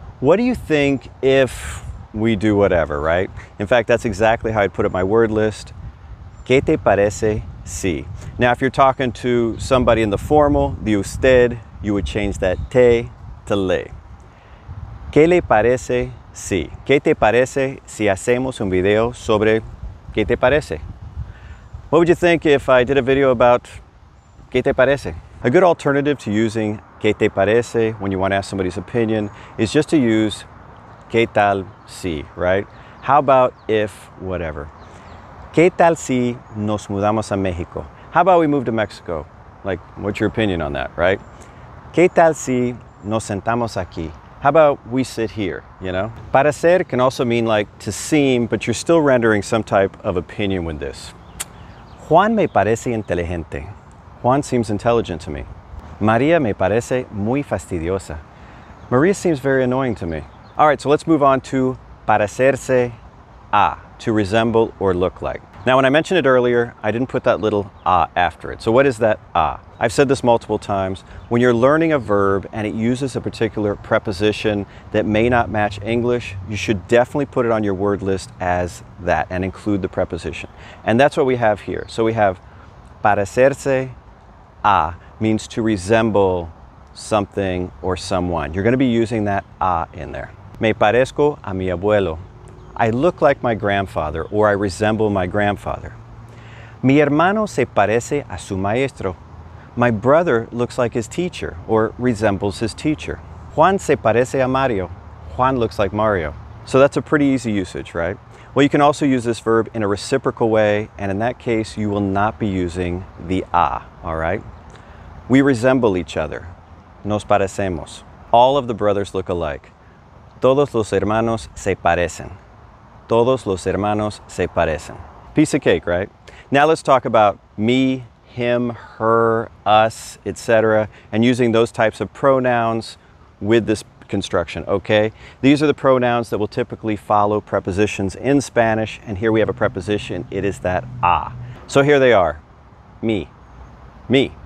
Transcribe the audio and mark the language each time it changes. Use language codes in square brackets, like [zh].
[en] What do you think if we do whatever, right? In fact, that's exactly how I'd put it in my word list. [es] ¿Qué te parece si? [en] Now, if you're talking to somebody in the formal, the usted, you would change that te to le. [es] ¿Qué le parece si? ¿Qué te parece si hacemos un video sobre qué te parece? [en] What would you think if I did a video about [es] ¿qué te parece? [en] A good alternative to using ¿qué te parece when you want to ask somebody's opinion is just to use ¿qué tal si, right? How about if whatever? [es] ¿Qué tal si nos mudamos a México? [en] How about we move to Mexico? Like, what's your opinion on that, right? [es] ¿Qué tal si nos sentamos aquí? [en] How about we sit here, you know? Parecer can also mean like to seem, but you're still rendering some type of opinion with this. [es] Juan me parece inteligente. [en] Juan seems intelligent to me. [es] María me parece muy fastidiosa. [en] Maria seems very annoying to me. All right, so let's move on to parecerse a, to resemble or look like. Now, when I mentioned it earlier, I didn't put that little a after it. So what is that a? I've said this multiple times. When you're learning a verb and it uses a particular preposition that may not match English, you should definitely put it on your word list as that and include the preposition. And that's what we have here. So we have parecerse a means to resemble something or someone. You're going to be using that a in there. [es] Me parezco a mi abuelo. [en] I look like my grandfather, or I resemble my grandfather. [es] Mi hermano se parece a su maestro. [en] My brother looks like his teacher, or resembles his teacher. [es] Juan se parece a Mario. [en] Juan looks like Mario. So that's a pretty easy usage, right? Well, you can also use this verb in a reciprocal way, and in that case, you will not be using the a, all right? We resemble each other. [es] Nos parecemos. [en] All of the brothers look alike. [es] Todos los hermanos se parecen. Todos los hermanos se parecen. [en] Piece of cake, right? Now let's talk about me, him, her, us, etc., and using those types of pronouns with this construction, okay? These are the pronouns that will typically follow prepositions in Spanish, and here we have a preposition. It is that a. So here they are. Me. Me.